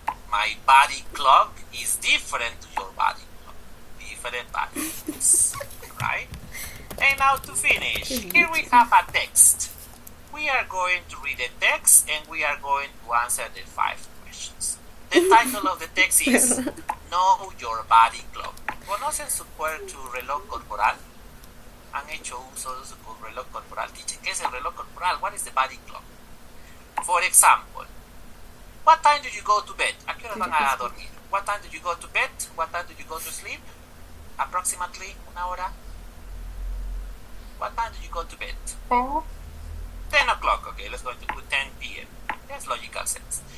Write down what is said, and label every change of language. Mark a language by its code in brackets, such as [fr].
[en] My body clock is different to your body clock. Different bodies, right? And now to finish, here we have a text. We are going to read the text and we are going to answer the 5 questions. The title of the text is Know Your Body Clock. [es] ¿Conocen su reloj corporal? ¿Han hecho uso de su reloj corporal? Teacher, ¿qué es el reloj corporal? [en] What is the body clock? For example, what time do you go to bed? [es] ¿A qué hora van a dormir? [en] What time do you go to bed? What time do you go to sleep? Approximately, [es] una hora. [en] What time do you go to bed? 10 o'clock, okay, let's go to 10 p.m. That's logical sense.